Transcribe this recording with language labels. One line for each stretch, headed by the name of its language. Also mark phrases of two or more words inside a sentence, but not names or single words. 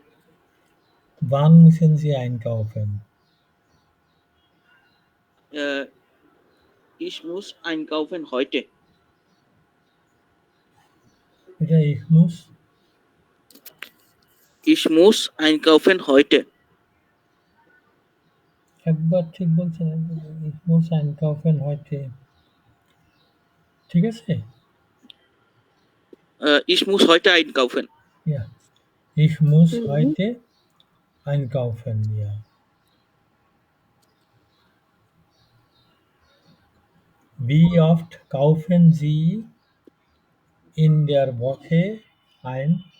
German: Wann müssen Sie einkaufen? Äh, Ich muss einkaufen heute. Wieder ich muss. Ich muss einkaufen heute.
Bangla: একবার ঠিক বলছেন,
German: ich muss einkaufen heute.
Bangla: ঠিক আছে?
German: Ich muss heute einkaufen. Ja. Ich muss Mhm. heute einkaufen, ja. Wie oft kaufen Sie in der Woche ein?